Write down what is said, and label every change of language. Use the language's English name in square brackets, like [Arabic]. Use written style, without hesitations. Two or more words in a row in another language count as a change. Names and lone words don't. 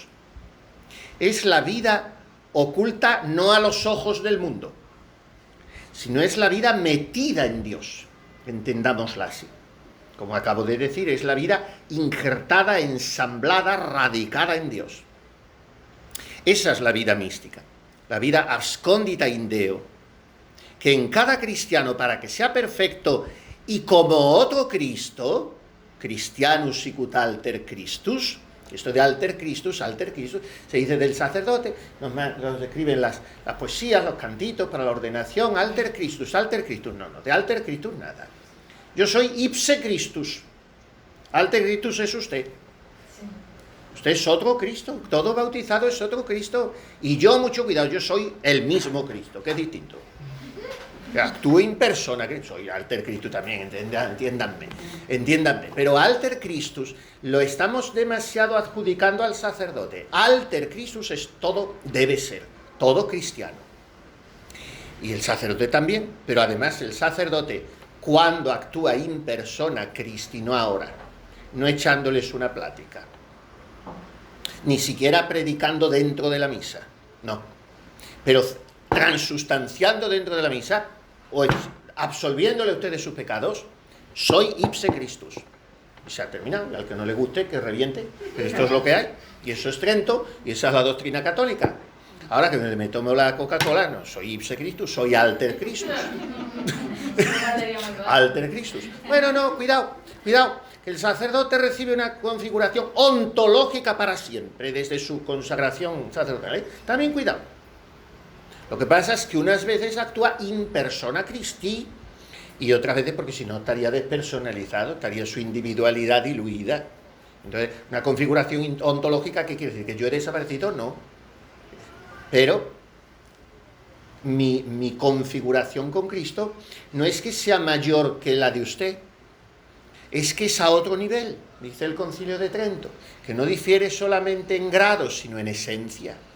[Spanish] Es la vida oculta no a los ojos del mundo, sino es la vida metida en Dios, entendámosla así. Como acabo de decir, es la vida injertada, ensamblada, radicada en Dios. Esa es la vida mística, la vida [Latin] abscondita in Deo, [Spanish] que en cada cristiano, para que sea perfecto y como otro Cristo, [Latin] Christianus sicut alter Christus, [Spanish] esto de [Latin] alter Christus, [Spanish] se dice del sacerdote, nos escriben las poesías, los cantitos para la ordenación, [Latin] alter Christus, [Spanish] no, de [Latin] alter Christus [Spanish] nada. Yo soy [Latin] ipse Christus, alter Christus [Spanish] es usted. Usted es otro Cristo, todo bautizado es otro Cristo, y yo, mucho cuidado, yo soy el mismo Cristo, que es distinto. Actúo en persona, que soy [Latin] alter Christus [Spanish] también, entiéndanme, pero [Latin] alter Christus [Spanish] lo estamos demasiado adjudicando al sacerdote. [Latin] Alter Christus [Spanish] es todo, debe ser. todo cristiano. Y el sacerdote también, pero además el sacerdote, cuando actúa [Latin] in persona Christi, [Spanish] no ahora, no echándoles una plática, ni siquiera predicando dentro de la misa, no, pero transustanciando dentro de la misa, o absolviéndole a ustedes sus pecados, soy [Latin] ipse Christus. [Spanish] Y se ha terminado, al que no le guste, que reviente, pero esto es lo que hay, y eso es Trento, y esa es la doctrina católica. Ahora que me tomo la Coca-Cola, no soy [Latin] ipse Christus, [Spanish] soy [Latin] alter Christus. Alter Christus. [Spanish] Bueno, no, cuidado, que el sacerdote recibe una configuración ontológica para siempre, desde su consagración sacerdotal, ¿eh? También cuidado. Lo que pasa es que unas veces actúa [Latin] in persona Christi, [Spanish] y otras veces porque si no estaría despersonalizado, estaría su individualidad diluida. Entonces, una configuración ontológica, ¿qué quiere decir? ¿Que yo he desaparecido? No. Pero mi configuración con Cristo no es que sea mayor que la de usted, es que es a otro nivel, dice el Concilio de Trento, que no difiere solamente en grados, sino en esencia.